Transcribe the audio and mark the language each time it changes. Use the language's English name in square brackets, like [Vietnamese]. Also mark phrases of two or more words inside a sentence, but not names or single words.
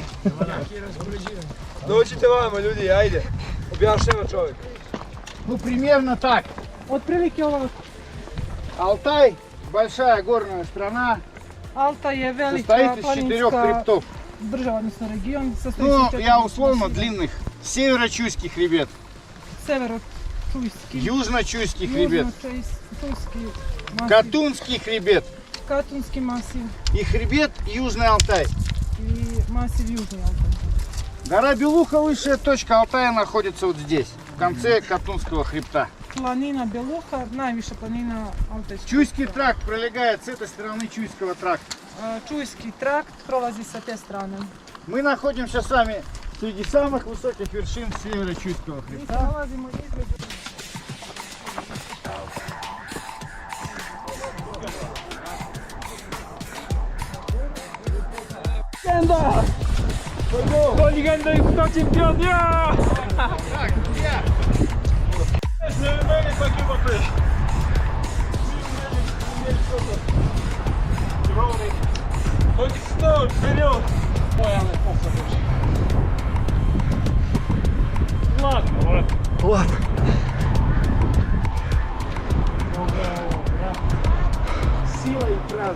[Serbian] Dođite vama ljudi, ajde. Objašnjava čovjek. [Russian] Ну, примерно так. [Serbian] Otprilike ovo. [Russian] Алтай, большая горная страна, [Serbian] Alta je velika [Russian] состоит из 4 [Serbian] planinska [Russian] хребтов. [Serbian] država, odnosno region. [Russian] Ну, я условно длинных. Северо-Чуйский хребет, [Serbian] Severo-Čujski, [Russian] Южно-Чуйский хребет, [Serbian] Južno-Čujski masiv, [Russian] Катунский хребет [Serbian] Katunski masiv [Russian] и хребет Южный Алтай. [Serbian] i masiv Južni Altaj. [Russian] Гора Белуха, высшая точка Алтая, находится вот здесь, в конце Катунского хребта. [Serbian] Planina Beluha, najviša planina Altajskog. [Russian] Чуйский тракт пролегает с этой стороны Чуйского тракта. [Serbian] Čujski trakt prolazi sa te strane. [Russian] Мы находимся с вами среди самых высоких вершин Северо-Чуйского [Serbian] Mi [Russian] хребта. [Serbian] se nalazimo između [Polish] Legenda! To legenda jest to czempion! Ja! [Russian] Так, друзья, [Polish] Chodź stąd, [Russian] wперед! Ладно, Ладно. сила и правда.